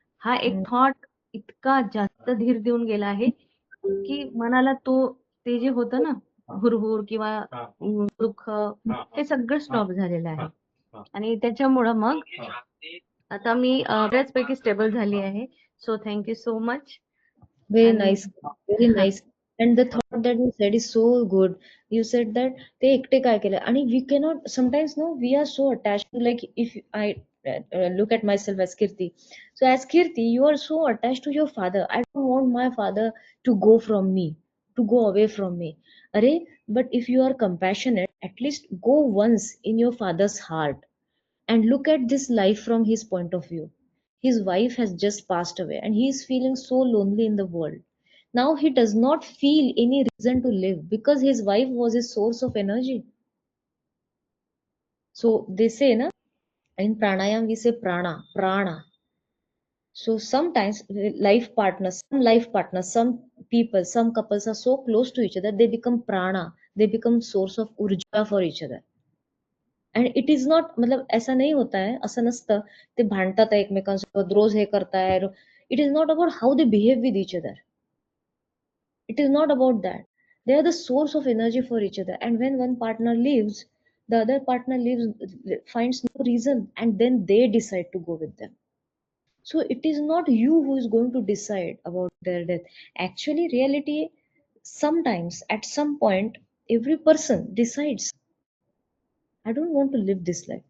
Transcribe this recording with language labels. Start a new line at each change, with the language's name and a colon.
Marathi: हा एक थॉट इतका जास्त धीर देऊन गेला आहे की मनाला ते जे होतं ना हुरहुर किंवा दुःख, ते सगळं स्टॉप झालेलं आहे. आणि त्याच्यामुळं मग आता मी बऱ्याचपैकी स्टेबल झाली आहे.
English: So thank you so much. Very nice, very nice. And the thought that you said is so good. You said that
Marathi: ते एकटे काय केलं, आणि
English: we cannot sometimes, no, we are so attached to, like, if I look at myself as Kirti. So as Kirti, you are so attached to your father. I don't want my father to go from me, to go away from me. Arey, but if you are compassionate, at least go once in your father's heart and look at this life from his point of view. His wife has just passed away and he is feeling so lonely in the world. Now he does not feel any reason to live because his wife was his source of energy. So they say, na, in pranayam we say prana. So sometimes life partners, some people, some couples are so close to each other, they become prana, they become source of urja for each other. And it is not,
Hindi: मतलब ऐसा नहीं होता है,
Marathi: असं नसतं ते भांडतात एकमेकांसोबत, रोज हे करताय.
English: It is not about how they behave with each other. It is not about that. They are the source of energy for each other. And when one partner leaves, the other partner leaves, finds no reason, and then they decide to go with them. So it is not you who is going to decide about their death. Actually, reality, sometimes at some point, every person decides, I don't want to live this life.